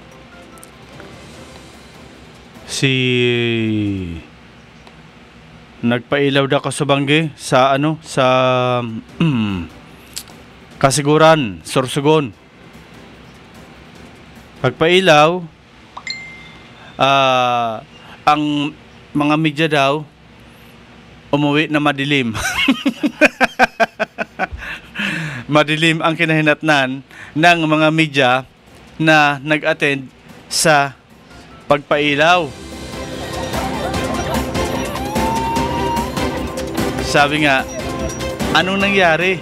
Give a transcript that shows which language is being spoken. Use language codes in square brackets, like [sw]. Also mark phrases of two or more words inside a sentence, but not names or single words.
[bik] Nagpailaw da kasubanggi sa sa Kasiguran, Sorsogon. [tl] Pagpailaw, ang mga media daw umuwi na madilim. Madilim ang kinahinatnan ng mga media na nag-attend sa pagpailaw. Sabi nga, anong nangyari?